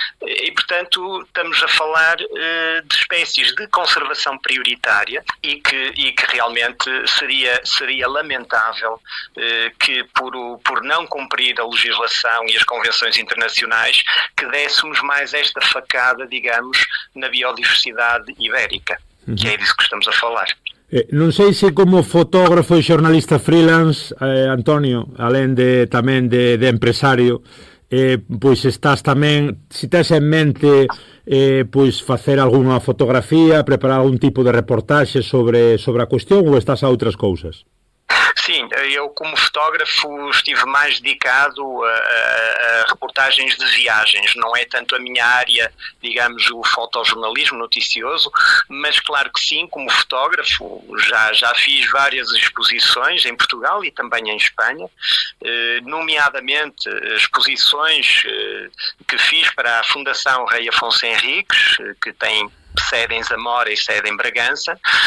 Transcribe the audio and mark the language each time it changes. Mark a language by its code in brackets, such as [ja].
[pt] E, portanto, estamos a falar de espécies de conservação prioritária e que realmente seria lamentável que por não cumprir a legislação e as convenções internacionais que dessemos mais esta facada, digamos, na biodiversidade ibérica, que é disso que estamos a falar. [gl] Non sei se como fotógrafo e xornalista freelance, Antonio, alén de tamén de empresario, pois estás tamén, se tes en mente pois facer algunha fotografía, preparar algún tipo de reportaxe sobre a cuestión, ou estás a outras cousas? [pt] Sim, eu como fotógrafo estive mais dedicado a reportagens de viagens, não é tanto a minha área, digamos, o fotojornalismo noticioso, mas claro que sim, como fotógrafo já fiz várias exposições em Portugal e também em Espanha, nomeadamente exposições que fiz para a Fundação Rei Afonso Henriques, que tem sede em Zamora e sede em Bragança,